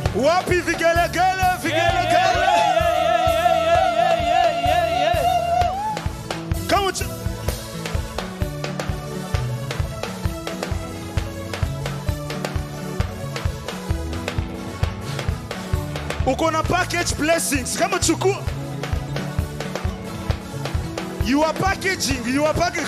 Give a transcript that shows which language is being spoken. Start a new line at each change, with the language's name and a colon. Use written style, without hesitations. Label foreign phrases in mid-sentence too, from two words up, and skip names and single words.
Swahili: Wapi vigelegele, vigelegele.
English: Come on.
Swahili: Uko na
English: package blessings. Come on,
Swahili: chukua.
English: You are packaging. You are packaging.